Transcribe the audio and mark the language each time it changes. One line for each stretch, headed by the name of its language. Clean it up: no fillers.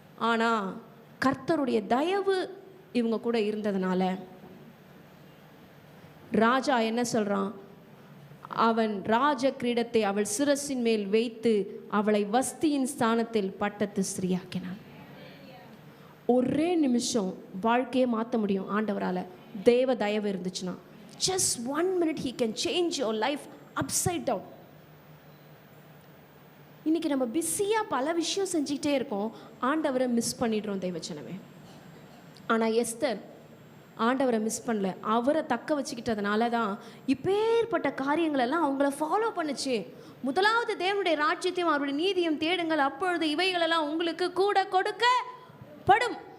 Tamil: ஆனா கர்த்தருடைய தயவு இவங்க கூட இருந்ததுனால ராஜா என்ன சொல்றான், அவன் ராஜ கிரீடத்தை அவள் சிரசின் மேல் வைத்து அவளை வஸ்தியின் ஸ்தானத்தில் பட்டத்து ஸ்திரீயாக்கினான். ஒரே நிமிஷம் வாழ்க்கையை மாற்ற முடியும் ஆண்டவரால, தேவ தயவு இருந்துச்சுன்னா.
English: just 1 minute he can change your life upside down.
Tamil: இன்னைக்கு நம்ம பிஸியா பல விஷயம் செஞ்சுக்கிட்டே இருக்கோம், ஆண்டவரை மிஸ் பண்ணிடுறோம் தெய்வச்சனமே. ஆனா எஸ்தர் ஆண்டவரை மிஸ் பண்ணல, அவரை தக்க வச்சுக்கிட்டதுனால தான் இப்பேற்பட்ட காரியங்களெல்லாம் அவங்கள ஃபாலோ பண்ணுச்சு. முதலாவது தேவனுடைய ராஜ்யத்தையும் அவருடைய நீதியும் தேடுங்கள், அப்பொழுது இவைகளெல்லாம் உங்களுக்கு கூட கொடுக்கப்படும்.